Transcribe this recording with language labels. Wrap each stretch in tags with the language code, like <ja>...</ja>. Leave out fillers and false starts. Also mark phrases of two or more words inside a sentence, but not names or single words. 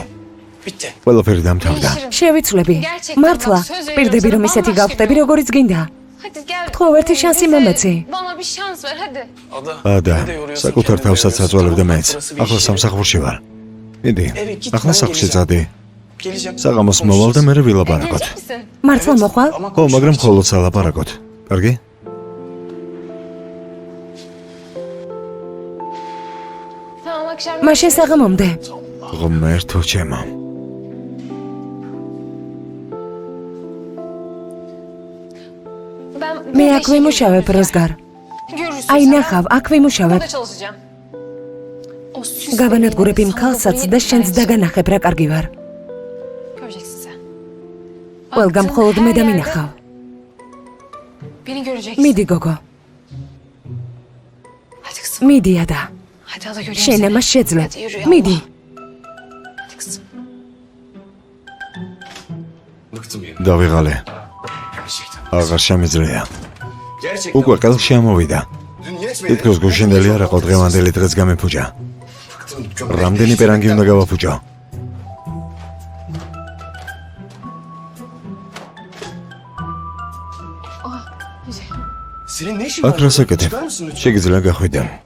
<ka>ყველაფერი დამთავრდა. შევიცვლები. მართლა, პირდები რომ ისეთი გავხდები, როგორიც გინდა.</ka> <tr>Hadi gel.</tr> <ka>გთხოვ ერთი შანსი მომეცი.</ka> <tr>Bana bir şans ver hadi.</tr> <ka>ადა, საკუთარ თავსაც აწვალებ და მეც. ახლა სამსახურში ვარ. მიდი, ახლა სახლში წადი. საღამოს მოვალ და მერე ვილაპარაკოთ.</ka> <tr>Gelecek misin?</tr> <ka>მართლა მოხვალ? ხო, მაგრამ მხოლოდ სალაპარაკოთ. კარგი?</ka> <tr>Tamam akşam.</tr> <ka>მაშინ საღამომდე. ღმერთო ჩემო.</ka> <tr>Ben</tr> <ka>მე</ka> <tr>burada</tr> <ka>აქ</ka> <tr>işe</tr> <ka>ვიმუშავებ,</ka> <tr>girdim.</tr> <ka>როზგარ.</ka> <tr>Görürsün</tr> <ka>აი</ka> <tr>sen.</tr> <ka>ნახავ, აქ ვიმუშავებ.</ka> <tr>Burada çalışacağım. O süs</tr> <ka>გავანადგურებ იმ</ka> <tr>sana</tr> <ka>ქალსაც</ka> <tr>burayı</tr> <ka>და შენც</ka> <tr>vereceğim.</tr> <ka>დაგანახებ რა კარგი ვარ.</ka> <tr>Göreceksin sen.</tr> <ka>ყველგან</ka> <tr>Baktığın</tr> <ka>მხოლოდ</ka> <tr>her</tr> <ka>მე</ka> <tr>yerde</tr> <ka>დამინახავ.</ka> <tr>Beni göreceksin.</tr> <ka>მიდი გოგო.</ka> <tr>Hadi kızım.</tr> <ka>მიდი ადა.</ka> <tr>Hadi ada göreyim</tr> <ka>შენ</ka> <tr>seni.</tr> <ka>ამას შეძლებ.</ka> <tr>Hadi yürü ya.</tr> <ka>მიდი.</ka> <tr>Hadi kızım. Bıktım ya.</tr> <ka>დავიღალე.</ka> <tr>Gerçekten.</tr> <ka>აღარ შემიძლია.</ka> <tr>Gerçekten.</tr> <ka>უკვე ყელში ამოვიდა.</ka> <tr>Dün yetmedi.</tr> <ka>თითქოს გუშინდელი არ აყო დღევანდელი დღეს გამეფუჭა.</ka> <tr>Bıktım. Gömlek</tr> <ka>რამდენი პერანგი უნდა გავაფუჭო?</ka> <tr>Senin ne işin</tr> <ka>აქ რას აკეთებ?</ka> <tr>Çıkar mısın lütfen?</tr> <ka>შეგიძლია გახვიდე.</ka>